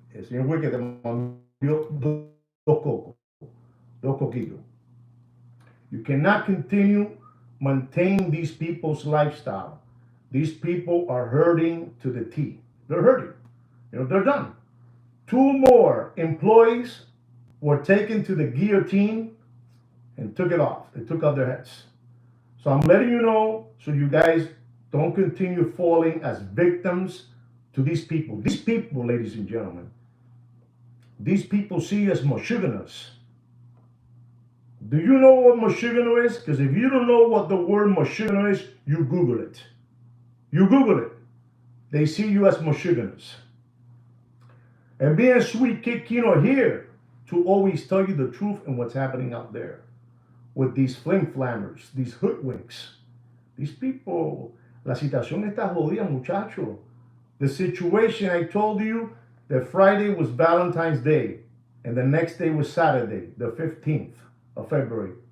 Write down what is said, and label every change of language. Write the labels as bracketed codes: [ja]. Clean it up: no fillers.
[es] El señor Wicked te mandó dos cocos. Dos coquitos. [en] You cannot continue maintaining these people's lifestyle. These people are hurting to the T. They're hurting. They're done. Two more employees were taken to the guillotine and took it off. They took off their heads. So I'm letting you know so you guys don't continue falling as victims to these people. These people, ladies and gentlemen, these people see us Meshuggahs. Do you know what Meshuggah is? Because if you don't know what the word Meshuggah is, you Google it. You Google it. They see you as Meshuggahs. And being Sweet Kid Kino here to always tell you the truth and what's happening out there with these flim flammers, these hoodwinks. These people, [es] la situación está jodida, muchacho. [en] The situation, I told you that Friday was Valentine's Day and the next day was Saturday, the 15th of February.